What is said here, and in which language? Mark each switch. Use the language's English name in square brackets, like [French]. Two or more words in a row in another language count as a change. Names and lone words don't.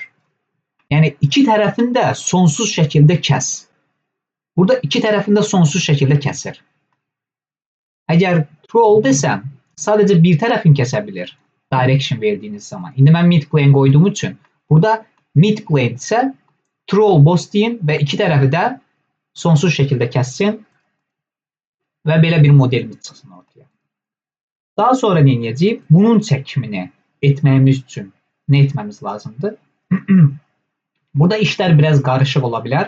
[Azerbaijani] Yəni iki tərəfində sonsuz şəkildə kəs. Burada iki tərəfində sonsuz şəkildə kəsir. Əgər [English] true all [Azerbaijani] desəm, sadəcə bir tərəfini kəsə bilir direction verdiyiniz zaman. İndi mən midplane qoyduğum üçün burada midplane isə [English] true all both [Azerbaijani] deyin və iki tərəfi də sonsuz şəkildə kəssin və belə bir modelimiz çıxsın ortaya. Daha sonra nə edəcəyik? Bunun çəkimini etməyimiz üçün nə etməmiz lazımdır? Burada işlər biraz qarışıq ola bilər.